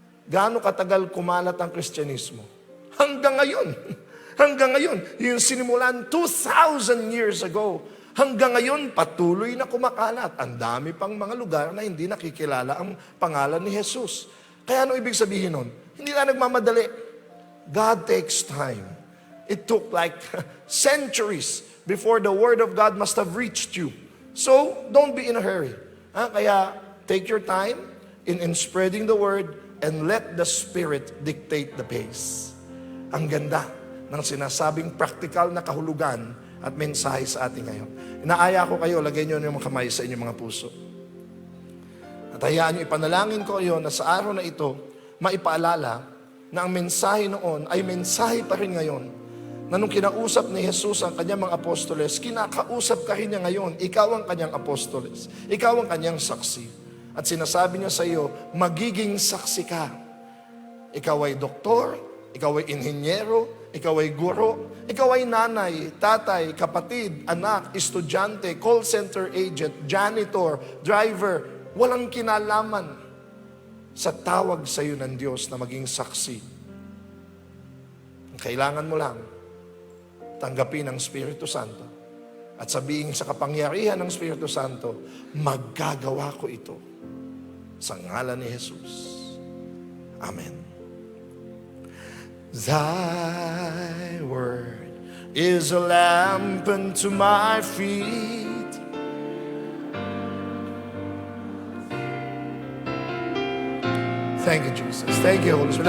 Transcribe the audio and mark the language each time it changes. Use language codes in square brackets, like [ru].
[tl] Gaano katagal kumalat ang Kristyanismo? Hanggang ngayon. Hanggang ngayon. Yung sinimulan [en] 2,000 years ago. [tl] Hanggang ngayon, patuloy na kumakalat. Ang dami pang mga lugar na hindi nakikilala ang pangalan ni Jesus. Kaya ano ibig sabihin nun? Hindi na nagmamadali. [en] God takes time. It took like centuries before the Word of God must have reached you. So, don't be in a hurry. Kaya, take your time in spreading the Word and let the Spirit dictate the pace. [tl] Ang ganda ng sinasabing practical na kahulugan at mensahe sa atin ngayon. Inaaya ko kayo, lagay nyo yung mga kamay sa inyong mga puso. At hayaan nyo, ipanalangin ko kayo na sa araw na ito, maipaalala na ang mensahe noon ay mensahe pa rin ngayon. Na nung kinausap ni Jesus ang kanyang mga apostoles, kinakausap ka rin niya ngayon. Ikaw ang kanyang apostoles. Ikaw ang kanyang saksi. At sinasabi niya sa iyo, magiging saksi ka. Ikaw ay doktor, ikaw ay inhenyero, ikaw ay guro, ikaw ay nanay, tatay, kapatid, anak, estudyante, call center agent, janitor, driver. Walang kinalaman sa tawag sa iyo ng Diyos na maging saksi. Kailangan mo lang tanggapin ang Espiritu Santo at sabihin sa kapangyarihan ng Espiritu Santo, maggagawa ko ito sa ngalan ni Jesus. Amen. [en] Thy word is a lamp unto my feet, thank you, Jesus. Thank you, Holy Spirit.